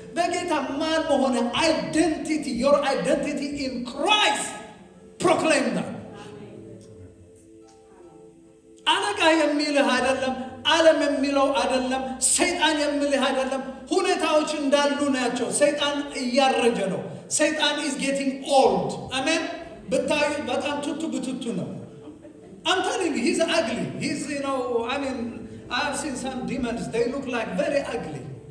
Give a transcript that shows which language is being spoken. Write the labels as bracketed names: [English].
[Amharic] በጌታ ማን መሆነ [English] identity, your identity in Christ. Proclaim that. [Amharic] አለቃ የሚልህ አይደለም፣ ዓለም የሚለው አይደለም፣ ሰይጣን የሚልህ አይደለም። ሁኔታዎች እንዳሉ ናቸው። ሰይጣን እያረጀ ነው። ሰይጣን [English] is getting old. [Amharic] አሜን። ብታዩ በጣም ቱቱ ነው። [English] I'm telling you, he's ugly. He's, I have seen some demons, they look like very ugly.